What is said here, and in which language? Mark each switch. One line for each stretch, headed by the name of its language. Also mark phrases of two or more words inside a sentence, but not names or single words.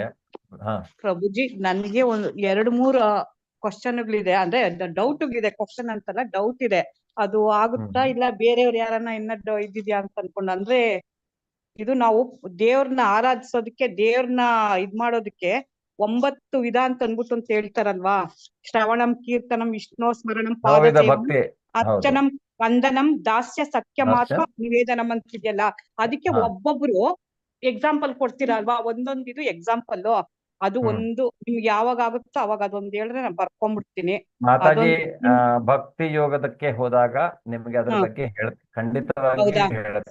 Kannada: ಪ್ರಭುಜಿ, ನನಗೆ ಒಂದು 2-3 ಕ್ವಶನ್ಗಳಿದೆ. ಅಂದ್ರೆ ಡೌಟ್ ಇದೆ, ಕ್ವಶನ್ ಅಂತಲ್ಲ, ಡೌಟ್ ಇದೆ. ಅದು ಆಗುತ್ತಾ ಇಲ್ಲ ಬೇರೆಯವ್ರು ಯಾರನ್ನ ಇನ್ನದ್ದು ಇದ್ದಿದ್ಯಾ ಅಂತ ಅನ್ಕೊಂಡು. ಅಂದ್ರೆ ಇದು ನಾವು ದೇವ್ರನ್ನ ಆರಾಧಿಸೋದಕ್ಕೆ, ದೇವ್ರನ್ನ ಇದ್ ಮಾಡೋದಕ್ಕೆ 9 ವಿಧ ಅಂತ ಅನ್ಬಿಟ್ಟು ಅಂತ ಹೇಳ್ತಾರಲ್ವಾ?
Sanskrit: ಶ್ರವಣಂ, ಕೀರ್ತನಂ, ವಿಷ್ಣು ಸ್ಮರಣಂ, ಪಾದಸೇವನಂ, ಅರ್ಚನಂ, ವಂದನಂ, ದಾಸ್ಯ, ಸಖ್ಯಮಾತ್ಮ, ನಿವೇದನಂ ಅಂತಿದೆಯಲ್ಲ.
Kannada: ಅದಕ್ಕೆ ಒಬ್ಬೊಬ್ರು ಎಕ್ಸಾಂಪಲ್ ಕೊಡ್ತೀರಲ್ವಾ? ಒಂದೊಂದು ಇದು ಎಕ್ಸಾಂಪಲ್. ಅದು ಒಂದು ನಿಮ್ಗೆ ಯಾವಾಗ ಆಗುತ್ತೋ ಅವಾಗ ಅದೊಂದು ಹೇಳಿದ್ರೆ ನಾನು ಬರ್ಕೊಂಡ್ಬಿಡ್ತೀನಿ. ಮಾತಾಜಿ ಭಕ್ತಿ ಯೋಗದಕ್ಕೆ ಹೋದಾಗ ನಿಮ್ಗೆ ಅದ್ರ ಬಗ್ಗೆ ಖಂಡಿತವಾಗಿ ಹೇಳುತ್ತೆ.